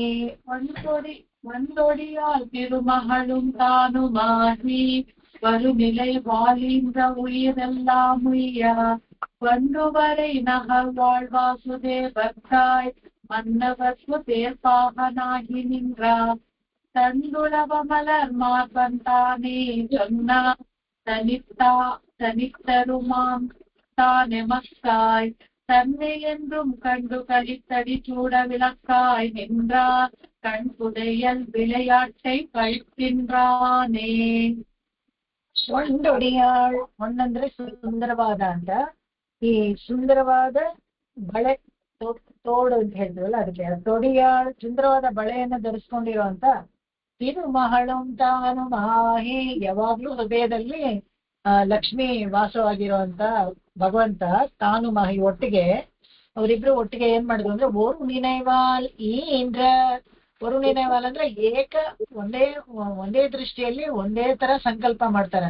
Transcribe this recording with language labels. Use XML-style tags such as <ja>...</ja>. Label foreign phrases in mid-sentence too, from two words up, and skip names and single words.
<ta>வந்தொடியால் திருமகளும் தானுமாகி வருநிலை வாழின்ற உயிரெல்லாம் உய்ய வண்டுவரை நகர் வாழ்வாசுதேவர்க்காய் மன்னவர்க்கு தேர்ப்பாகனாகி நின்றார் தந்துளவ மலர் மார்பன் தானே சொன்னா தனித்தருமாம் தானே மக்காய் தன்னை என்றும் கண்டு கலித்தடி சூட விளக்காய் நின்றார் கண் புதையல் விளையாட்டை ಕಳ್ತಿನ್ರಾನೇ.</ta> <kn>ಒಂದೊಡಿಯಾಳ್ ಒಂದಂದ್ರೆ ಸುಂದರವಾದ ಅಂತ. ಈ ಸುಂದರವಾದ ಬಳೆ ತೋಡು ಅಂತ ಹೇಳಿದ್ವಲ್ಲ, ಅದಕ್ಕೆ ತೊಡಿಯಾಳ್ ಸುಂದರವಾದ ಬಳೆಯನ್ನ ಧರಿಸ್ಕೊಂಡಿರುವಂತ ತಿರುಮಹಳು ತಾನು ಮಾಹಿ, ಯಾವಾಗ್ಲೂ ಹೃದಯದಲ್ಲಿ ಲಕ್ಷ್ಮಿ ವಾಸವಾಗಿರುವಂತ ಭಗವಂತ ತಾನು ಮಾಹಿ ಒಟ್ಟಿಗೆ ಅವರಿಬ್ರು ಒಟ್ಟಿಗೆ ಏನ್ ಮಾಡಿದ್ರು ಅಂದ್ರೆ</kn> <ta>ஒரு நினைவால்</ta> <kn>ಈ ಇಂದ್ರ</kn> <ta>ஒரு நினைவால்</ta> <kn>ಅಂದ್ರೆ ಒಂದೇ ದೃಷ್ಟಿಯಲ್ಲಿ ಒಂದೇ ತರ ಸಂಕಲ್ಪ ಮಾಡ್ತಾರಲ್ಲ.</kn>